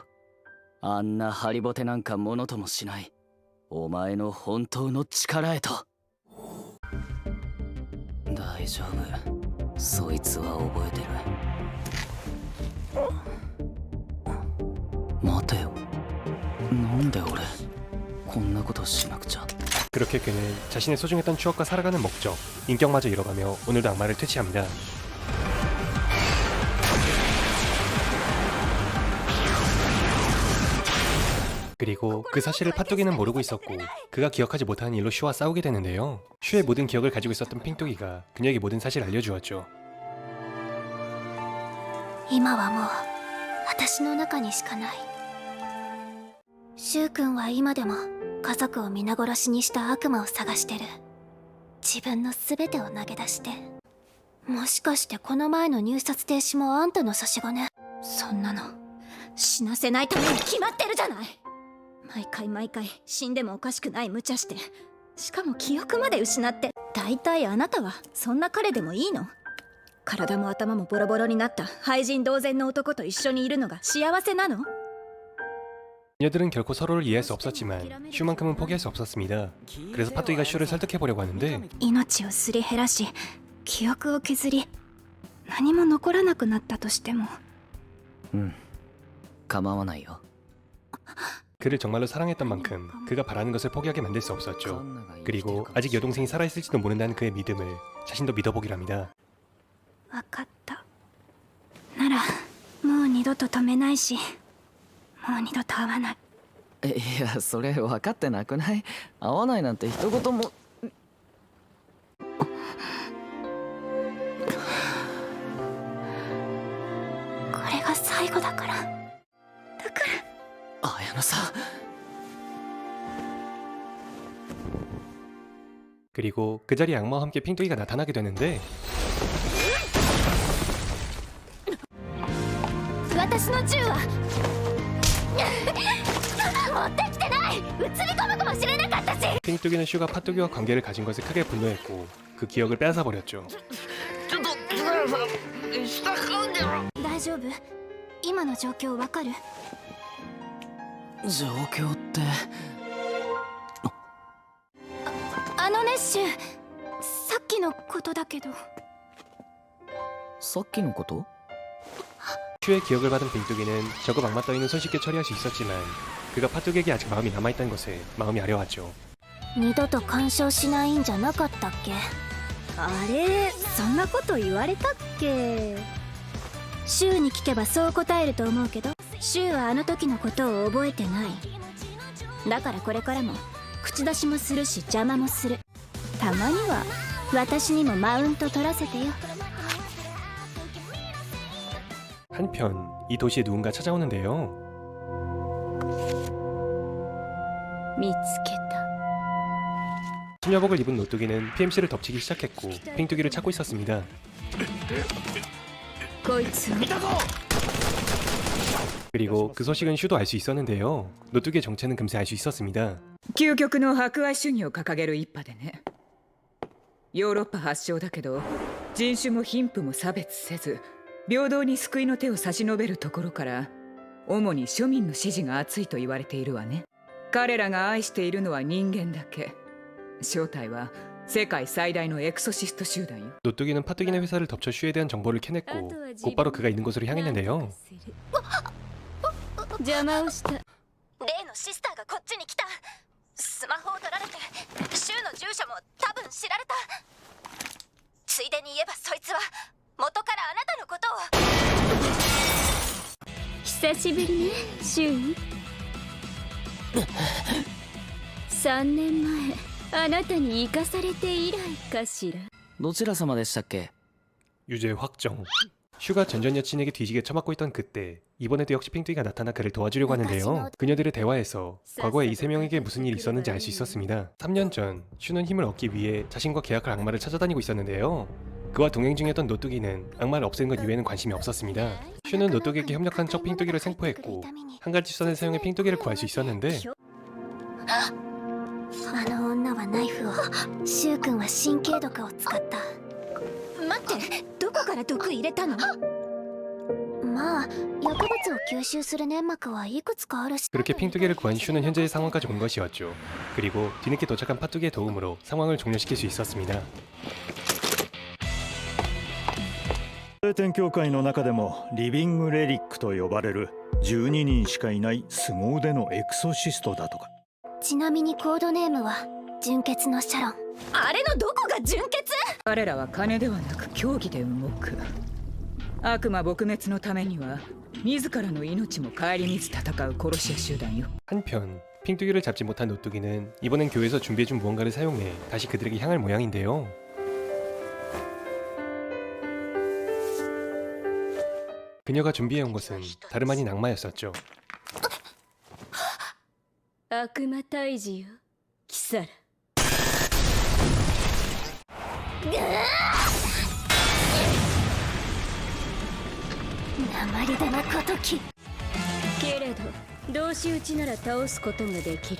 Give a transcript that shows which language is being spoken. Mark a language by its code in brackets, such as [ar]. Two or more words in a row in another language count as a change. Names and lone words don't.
[ja] あんなハリボテなんかものともしないお前の本当の力へと。大丈夫、そいつは覚えてる。待てよ、なんで俺こんなことしなくちゃ。 [ko] 그렇게 그는 자신의 소중했던 추억과 살아가는 목적, 인격마저 잃어가며 오늘도 악마를 퇴치합니다. 그리고 그 사실을 파뚜기는 모르고 있었고 그가 기억하지 못하는 일로 슈와 싸우게 되는데요. 슈의 모든 기억을 가지고 있었던 핑토기가 그녀에게 모든 사실을 알려주었죠. [ja] 今はもう私の中にしかない。シュウ君は今でも家族を皆殺しにした悪魔を探してる。自分の全てを投げ出して。もしかしてこの前の入札停止もあんたの差し金？そんなの死なせないために決まってるじゃない。毎回死んでもおかしくない無茶して、しかも記憶まで失って。大体あなたはそんな彼でもいいの？体も頭もボロボロになった廃人同然の男と一緒にいるのが幸せなの？ [ko] 그녀들은 결코 서로를 이해할 수 없었지만 슈만큼은 포기할 수 없었습니다. 그래서 파뚜기가 슈를 설득해보려고 하는데 [ja] 命をすり減らし記憶を削り何も残らなくなったとしても。構わないよ。 [ko] 그를 정말로 사랑했던 만큼 그가 바라는 것을 포기하게 만들 수 없었죠. 그리고 아직 여동생이 살아있을지도 모른다는 그의 믿음을 자신도 믿어보기로 합니다. [ja] 分かった。ならもう二度と止めないし、もう二度と会わない。いや、それ分かってなくない？会わないなんて一言も。これが最後だから。だから綾乃さん。 [ko] 그리고 그 자리에 악마와 함께 핑토기가 나타나게 되는데 [ja] 私の銃は持ってきてない。映り込むかもしれなかったし。 [ko] 핑토기는 슈가 파뚜기와 관계를 가진 것에 크게 분노했고 그 기억을 빼앗아버렸죠. [ja] 大丈夫？ 今の状況わかる？状況って。あのねシュウ、さっきのことだけど。さっきのこと？ [ko] 슈의 기억을 받은 빙뚜기는 저급 악마 따위는 손쉽게 처리할 수 있었지만 그가 파뚜기에게 아직 마음이 남아있다는 것에 마음이 아려왔죠. [ja] 二度と干渉しないんじゃなかったっけ？あれ、そんなこと言われたっけ？シュウに聞けばそう答えると思うけど、シュウはあの時のことを覚えてない。だからこれからも口出しもするし邪魔もする。たまには私にもマウント取らせてよ。 [ko] 한편 이 도시에 누군가 찾아오는데요. [ja] 見つけた。 [ko] 심야복을 입은 노뚜기는 PMC를 덮치기 시작했고 빙뚜기를 찾고 있었습니다. [ja] こいつを [ko] 그리고 그 소식은 슈도 알 수 있었는데요. 노뚜기의 정체는 금세 알 수 있었습니다. [ja] 究極の博愛主義を掲げる一派でね。ヨーロッパ発祥だけど人種も貧富も差別せず平等に救いの手を差し伸べるところから主に庶民の支持が厚いと言われているわね。彼らが愛しているのは人間だけ。正体は世界最大のエクソシスト集団よ。 [ko] 노뚜기는 파뚜기네 회사를 덮쳐 슈에 대한 정보를 캐냈고 곧바로 그가 있는 곳으로 향했는데요. [ja] 邪魔をした。例のシスターがこっちに来た。スマホを取られて州の住所も多分知られた。ついでに言えばそいつは元からあなたのことを。久しぶりね、シュウ。3年前あなたに生かされて以来かしら。どちら様でしたっけ？ [ko] 유죄 확정. 슈가 전전 여친에게 뒤지게 처맞고 있던 그때 이번에도 역시 핑뚜기가 나타나 그를 도와주려고 하는데요. 그녀들의 대화에서 과거에 이 세 명에게 무슨 일이 있었는지 알 수 있었습니다. 3년 전 슈는 힘을 얻기 위해 자신과 계약할 악마를 찾아다니고 있었는데요. 그와 동행 중이었던 노뚜기는 악마를 없애는 것 이외에는 관심이 없었습니다. 슈는 노뚜기에게 협력한 척 핑뚜기를 생포했고 한 가지 수단을 사용해 핑뚜기를 구할 수 있었는데 [ja] あの女はナイフを、シュウ君は神経毒を使った。待って、どこから毒入れたの？まあ、薬物を吸収する粘膜はいくつかあるし。 [ko] 그렇게 핑뚜기를 구한 슈는 현재의 상황까지 온 것이었죠. 그리고 뒤늦게 도착한 파뚜기의 도움으로 상황을 종료시킬 수 있었습니다. [ja] 聖典教会の中でもリビングレリックと呼ばれる12人しかいない凄腕のエクソシストだとか。ちなみにコードネームは純血のシャロン。あれのどこが純血？彼らは金ではなく競技で動く。悪魔撲滅のためには自らの命も顧みず戦う殺し屋集団よ。 [ko] 한편 핑뚜기를 잡지 못한 노뚜기는 이번엔 교회에서 준비해준 무언가를 사용해 다시 그들에게 향할 모양인데요. 그녀가 준비해온 것은 다름 아닌 악마였었죠. [ja] 悪魔退治よ、キサラ。鉛だな小時。けれど同士討ちなら倒すことができる。